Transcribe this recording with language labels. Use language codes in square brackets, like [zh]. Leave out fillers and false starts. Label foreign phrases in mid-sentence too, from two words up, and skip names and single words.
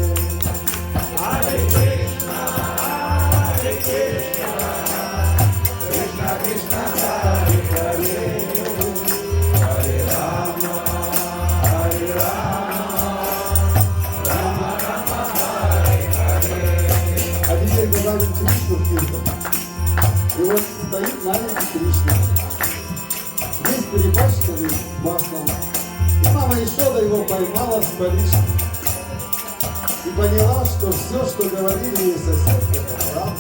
[sa] Hare Krishna, Hare Krishna, Krishna Krishna, Hare Hare, Hare Rama, Hare Rama, Rama Rama, Hare Hare. [ru] А теперь добавим Кришну в киртан. И вот стоит маленький Кришна, весь перепачканный маслом. И мама Ишода его поймала с поличным и поняла, что все, что говорили ей соседки, это правда.